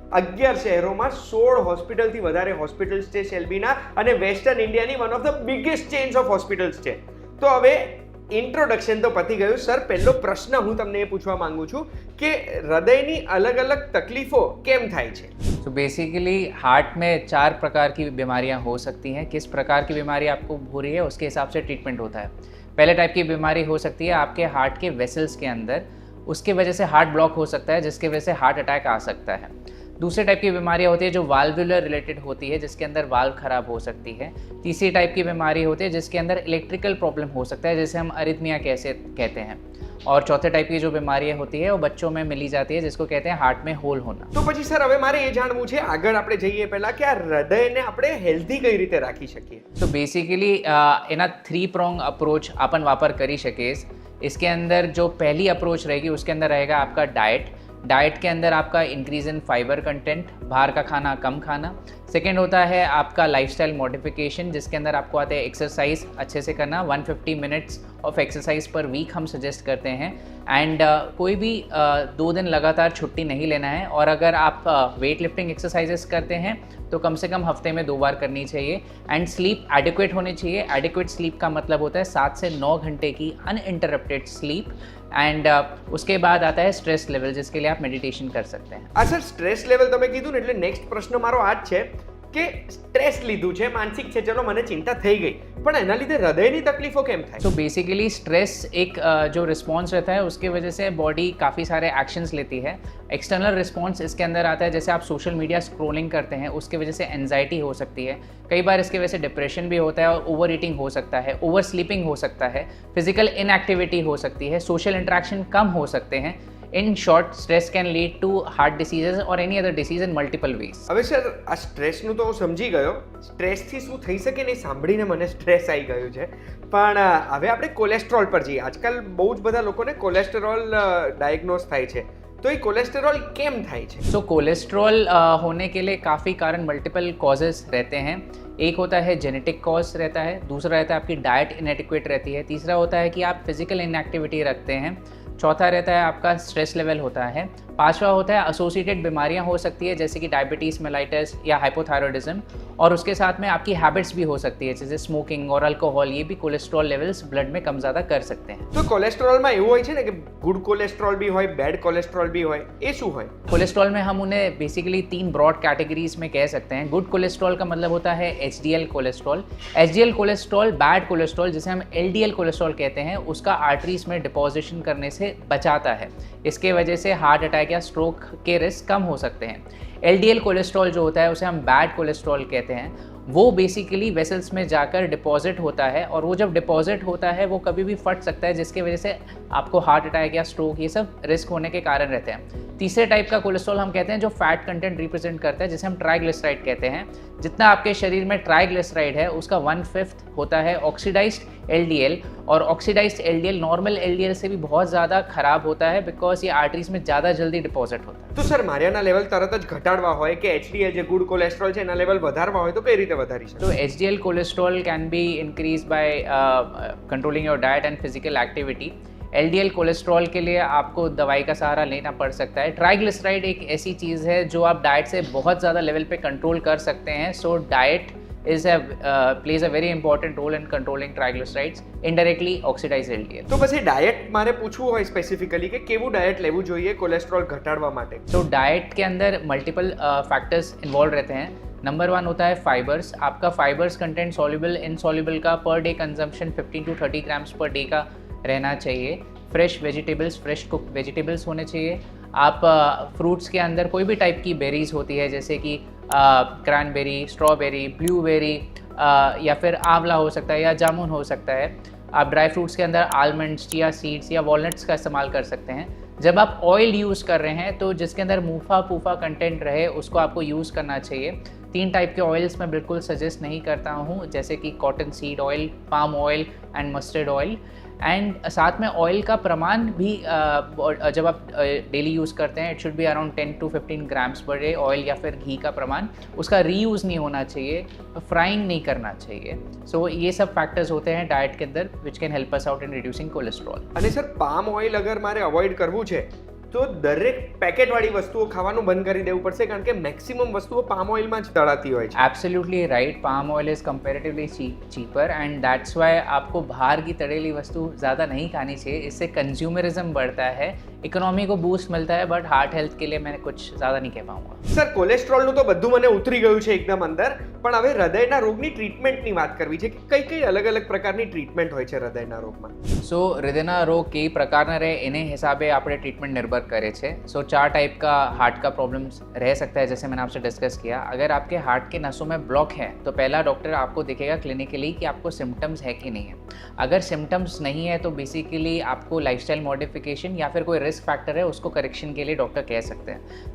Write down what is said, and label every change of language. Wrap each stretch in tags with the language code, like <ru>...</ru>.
<gu>11 શહેરોમાં 16 હોસ્પિટલથી વધારે હોસ્પિટલ્સ છે શેલ્બીના અને વેસ્ટર્ન ઇન્ડિયાની</gu> <en>one of the biggest chains of hospitals</en> <gu>છે। તો હવે ઇન્ટ્રોડક્શન તો પતી ગયું સર, પહેલો પ્રશ્ન હું તમને એ પૂછવા માંગુ છું કે હૃદયની અલગ અલગ તકલીફો કેમ થાય છે?</gu> <hi>तो बेसिकली हार्ट में 4 प्रकार की बीमारियां हो सकती हैं। किस प्रकार की बीमारी आपको हो रही है उसके हिसाब से ट्रीटमेंट होता है। पहले टाइप की बीमारी हो सकती है आपके हार्ट के वेसल्स के अंदर, उसके वजह से हार्ट ब्लॉक हो सकता है, जिसके वजह से हार्ट अटैक आ सकता है। दूसरे टाइप की बीमारियाँ होती है जो वाल्वुलर रिलेटेड होती है, जिसके अंदर वाल्व खराब हो सकती है। तीसरी टाइप की बीमारी होती है जिसके अंदर इलेक्ट्रिकल प्रॉब्लम हो सकता है, जिसे हम अरिथमिया कैसे कहते हैं। और चौथे टाइप की जो बीमारियाँ होती है वो बच्चों में मिली जाती है, जिसको कहते हैं हार्ट में होल होना।</hi> <gu>તો પછી સર હવે મારે એ જાણવું છે, આગળ આપણે જઈએ પહેલા કે આ હૃદયને આપણે હેલ્ધી કઈ રીતે રાખી શકીએ? तो बेसिकली एना 3 prong अप्रोच अपन वापर करी सके।</gu> <hi>इसके अंदर जो पहली अप्रोच रहेगी उसके अंदर रहेगा आपका डाइट के अंदर आपका इंक्रीज इन फाइबर कंटेंट, बाहर का खाना कम खाना। सेकेंड होता है आपका लाइफस्टाइल मॉडिफिकेशन, जिसके अंदर आपको आते हैं एक्सरसाइज अच्छे से करना, 150</hi> <en>minutes of exercise per week</en> <hi>हम सजेस्ट करते हैं। एंड कोई भी 2 दिन लगातार छुट्टी नहीं लेना है, और अगर आप वेट लिफ्टिंग एक्सरसाइजेस करते हैं तो कम से कम हफ्ते में 2 बार करनी चाहिए। एंड स्लीप एडिक्वेट होनी चाहिए। एडिक्वेट स्लीप का मतलब होता है 7 से 9 घंटे की अनइंटरप्टेड स्लीप। एंड उसके बाद आता है स्ट्रेस लेवल, जिसके लिए आप मेडिटेशन कर सकते हैं।</hi> <gu>આ સર સ્ટ્રેસ લેવલ તમે કીધું ને એટલે નેક્સ્ટ પ્રશ્ન મારો આ જ છે કે સ્ટ્રેસ લીધું છે, માનસિક છે, ચલો મને ચિંતા થઈ ગઈ, પણ એના લીધે હૃદયની તકલીફો કેમ થાય?</gu> <hi>तो बेसिकली स्ट्रेस एक जो रिस्पॉन्स रहता है उसके वजह से बॉडी काफ़ी सारे एक्शंस लेती है। एक्सटर्नल रिस्पॉन्स इसके अंदर आता है, जैसे आप सोशल मीडिया स्क्रॉलिंग करते हैं उसके वजह से एंजाइटी हो सकती है, कई बार इसके वजह से डिप्रेशन भी होता है, और ओवर ईटिंग हो सकता है, ओवर स्लीपिंग हो सकता है, फिजिकल इनएक्टिविटी हो सकती है, सोशल इंटरेक्शन कम हो सकते हैं।</hi> <en>In short, stress can lead to heart diseases or any other disease in multiple ways.</en> <gu>હવે સર આ સ્ટ્રેસનું તો હું સમજી ગયો, સ્ટ્રેસથી શું થઈ શકે ને સાંભળીને મને સ્ટ્રેસ આવી ગયું છે, પણ હવે આપણે કોલેસ્ટ્રોલ પર જઈએ। આજકાલ બહુ જ બધા લોકોને કોલેસ્ટ્રોલ ડાયગ્નોઝ થાય છે,</gu> <hi>तो ये</hi> <gu>कोलेस्टेरॉल केम થાય છે?</gu> <hi>सो कोलेस्ट्रॉल होने के लिए काफ़ी कारण मल्टीपल कॉजेज़ रहते हैं। एक होता है जेनेटिक कॉज रहता है, दूसरा रहता है आपकी डाइट इनएडिक्वेट रहती है, तीसरा होता है कि आप फिजिकल इनएक्टिविटी रखते हैं, चौथा रहता है आपका स्ट्रेस लेवल होता है, पांचवा होता है एसोसिएटेड बीमारियां हो सकती है जैसे कि डायबिटीज़, मेलाइटिस या हाइपोथायरॉयडिज्म, और उसके साथ में आपकी हैबिट्स भी हो सकती है जैसे स्मोकिंग और अल्कोहल, ये भी कोलेस्ट्रॉल लेवल्स ब्लड में कम ज़्यादा कर सकते हैं।</hi> <gu>તો કોલેસ્ટ્રોલમાં એવું હોય છે ને કે ગુડ કોલેસ્ટ્રોલ બી હોય, બેડ કોલેસ્ટ્રોલ બી હોય, એ શું હોય?</gu> <hi>कोलेस्ट्रॉल में हम उन्हें बेसिकली 3 ब्रॉड कैटेगरीज में कह सकते हैं। गुड कोलेस्ट्रॉल का मतलब होता है HDL cholesterol. HDL cholesterol, bad cholesterol जिसे हम एलडीएल कोलेस्ट्रॉल कहते हैं, उसका आर्टरीज में डिपॉजिशन करने से बचाता है। इसके वजह से हार्ट अटैक या स्ट्रोक के रिस्क कम हो सकते हैं। एलडीएल कोलेस्ट्रॉल जो होता है उसे हम बैड कोलेस्ट्रॉल कहते हैं। वो बेसिकली वेसल्स में जाकर डिपॉजिट होता है, और वो जब डिपॉजिट होता है वो कभी भी फट सकता है, जिसकी वजह से आपको हार्ट अटैक या स्ट्रोक ये सब रिस्क होने के कारण रहते हैं। तीसरे टाइप का कोलेस्ट्रॉल हम कहते हैं जो फैट कंटेंट रिप्रेजेंट करता है, जिसे हम ट्राइग्लिसराइड कहते हैं। जितना आपके शरीर में ट्राइग्लिसराइड है उसका 1/5 होता है ऑक्सीडाइज्ड एलडीएल, और ऑक्सीडाइज्ड एलडीएल नॉर्मल एलडीएल से भी बहुत ज़्यादा खराब होता है बिकॉज ये आर्टरीज में ज़्यादा जल्दी डिपॉजिट होता है।</hi> <gu>તો સર મારિયાના લેવલ તરત જ ઘટાડવા હોય કે એચડીએલ જે ગુડ કોલેસ્ટ્રોલ છે એના લેવલ વધારવા હોય તો કઈ રીતે વધારી શકે?</gu> <en>तो HDL cholesterol can be increase by controlling your diet and physical activity.</en> <hi>LDL cholesterol के लिए आपको दवाई का सहारा लेना पड़ सकता है। ट्राइग्लिसराइड एक ऐसी चीज़ है जो आप डाइट से बहुत ज़्यादा लेवल पे कंट्रोल कर सकते हैं।</hi> <en>So diet plays a very important role in controlling triglycerides, indirectly oxidized LDL.</en> <gu>તો પછી ડાયટ મારે પૂછવું હોય સ્પેસિફિકલી કે કેવું ડાયટ લેવું જોઈએ કોલેસ્ટ્રોલ ઘટાડવા માટે?</gu> <hi>तो डाइट के अंदर मल्टीपल फैक्टर्स इन्वॉल्व रहते हैं। नंबर 1 होता है फाइबर्स। आपका फाइबर्स कंटेंट सॉल्युबल इनसॉल्युबल का per day consumption 15 to 30 grams per day का रहना चाहिए। Fresh vegetables, fresh cooked vegetables होने चाहिए। आप फ्रूट्स के अंदर कोई भी टाइप की बेरीज होती है जैसे कि क्रैनबेरी, स्ट्रॉबेरी, ब्लूबेरी, या फिर आंवला हो सकता है या जामुन हो सकता है। आप ड्राई फ्रूट्स के अंदर आलमंड्स, चिया सीड्स या वॉलनट्स का इस्तेमाल कर सकते हैं। जब आप ऑयल यूज़ कर रहे हैं तो जिसके अंदर मूफा पूफा कंटेंट रहे उसको आपको यूज़ करना चाहिए। 3 टाइप के ऑयल्स मैं बिल्कुल सजेस्ट नहीं करता हूँ, जैसे कि cotton seed oil, palm oil and mustard oil. And साथ में ऑयल का प्रमाण भी जब आप डेली यूज़ करते हैं,</hi> <en>It should be around 10 to 15 grams per day.</en> <hi>Oil या फिर घी का प्रमाण, उसका रीयूज़ नहीं होना चाहिए, फ्राइंग नहीं करना चाहिए। सो ये सब फैक्टर्स होते हैं डाइट के अंदर</hi> <en>Which can help us out in reducing cholesterol.</en> <gu>અને સર પામ ઓઇલ અગર મારે અવોઇડ કરવું છે તો દરેક પેકેટવાળી વસ્તુઓ ખાવાનું બંધ કરી દેવું પડશે કારણ કે મેક્સિમમ વસ્તુઓ પામ ઓઇલમાં જ તળાતી હોય છે।</gu> <en>absolutely right, palm oil is comparatively cheaper and that's why</en> <hi>आपको बाहर की तड़ेली वस्तु ज़्यादा नहीं खानी चाहिए। इससे कंज्यूमरिज्म बढ़ता है, इकोनॉमी को बूस्ट मिलता है, बट हार्ट हेल्थ के लिए मैं कुछ ज़्यादा नहीं कह पाऊँगा।</hi> <gu>સર કોલેસ્ટ્રોલનું તો બધું મને ઉતરી ગયું છે એકદમ અંદર, પણ હવે હૃદયના રોગની ટ્રીટમેન્ટની વાત કરવી છે કે કઈ કઈ અલગ અલગ પ્રકારની ટ્રીટમેન્ટ હોય છે હૃદયના રોગમાં? सो हृदयना रोग कई प्रकारना रहे एने हिसाबे આપણે ट्रीटमेंट निर्भर करे छे।</gu> <hi>सो 4 टाइप का हार्ट का प्रॉब्लम्स रह सकता है जैसे मैंने आपसे डिस्कस किया। अगर आपके हार्ट के नसों में ब्लॉक है तो पहला डॉक्टर आपको देखेगा क्लिनिकली कि आपको सिम्टम्स है कि नहीं है। अगर सिम्टम्स नहीं है तो बेसिकली आपको लाइफस्टाइल मॉडिफिकेशन या फिर कोई रिस्क फैक्टर है उसको करेक्शन के लिए डॉक्टर कह सकते हैं।</hi>